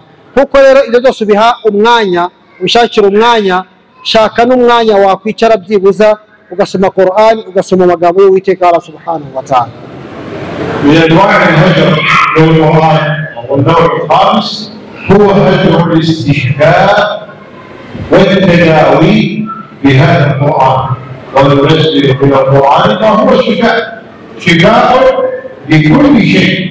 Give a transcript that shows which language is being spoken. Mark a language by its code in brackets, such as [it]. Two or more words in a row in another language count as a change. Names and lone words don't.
[rw] Kuko rero ibyo byose biha umwanya, ubishakira umwanya, shaka n'umwanya wakwicara byibuza ugasoma Qur'an, ugasoma amagambo y'Uwiteka Allah [ar] سبحانه وتعالى. من انواع الهجر للقران والنوع الخامس هو هجر الاستشفاء والتداوي بهذا القران، وننزل من القران ما هو شفاء، شفاء لكل شيء.